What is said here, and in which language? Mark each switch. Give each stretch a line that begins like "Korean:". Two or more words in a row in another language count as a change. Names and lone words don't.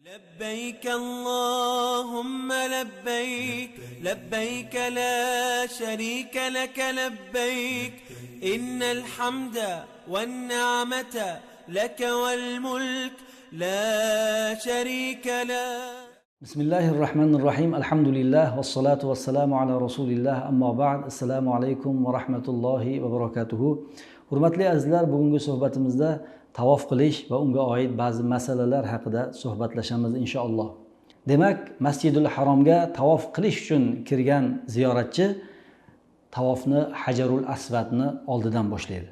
Arabic: لبيك اللهم لبيك لبيك لا شريك لك لبيك إن الحمد والنعمة لك والملك لا شريك له. بسم الله الرحمن الرحيم. الحمد لله والصلاة والسلام على رسول الله. أما بعد. السلام عليكم ورحمة الله وبركاته.
Uzbek: Hurmatli azizlar, bugungi suhbatimizda tavof qilish va unga oid ba'zi masalalar haqida suhbatlashamiz inshaalloh. Demak, Masjidul Haromga tavof qilish uchun kirgan ziyoratchi tavofni Hajarul Aswadni oldidan boshlaydi.